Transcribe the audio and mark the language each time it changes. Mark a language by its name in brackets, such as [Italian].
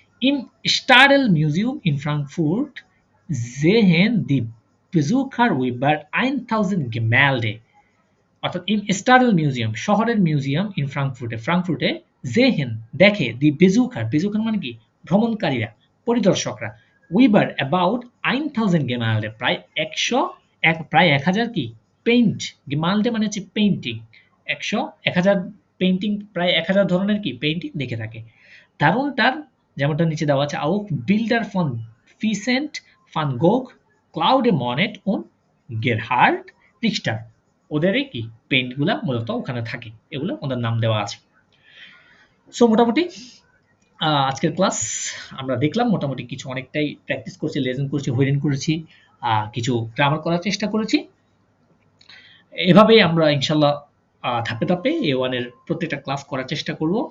[German] Im Stadel-Museum in Frankfurt sehen die Besucher über 1000 Gemälde, [Bangla] অর্থাৎ ইম স্টাডেল museum শহরের museum in ফ্রাঙ্কফুর্টে জেহেন দেখে দি বেজুকার মানে কি ভ্রমণকারীরা পরিদর্শকরা উইবার অ্যাবাউট 1000 গেমাল্ডে প্রায় 1000 কি পেইন্ট, গিমালডে মানে হচ্ছে পেইন্টিং, 1000 পেইন্টিং, প্রায় 1000 ধরনের কি পেইন্টিং দেখে থাকে। [German] Darunter, [Bangla] যেমনটা নিচে দেওয়া আছে, [German] auch Bilder von Vincent van Gogh, Claude Monet und Gerhard Richter। [Bangla] ওদেরই কি পেইন্টগুলা মূলত ওখানে থাকে, এগুলো ওদের নাম দেওয়া আছে। সো মোটামুটি আজকের ক্লাস আমরা দেখলাম, মোটামুটি কিছু অনেকটাই প্র্যাকটিস করছি, লেসন করছি, হইরেন করেছি, কিছু গ্রামার করার চেষ্টা করেছি। এভাবেই আমরা ইনশাল্লাহ ধাপে ধাপে A1 এর প্রত্যেকটা ক্লাস করার চেষ্টা করব।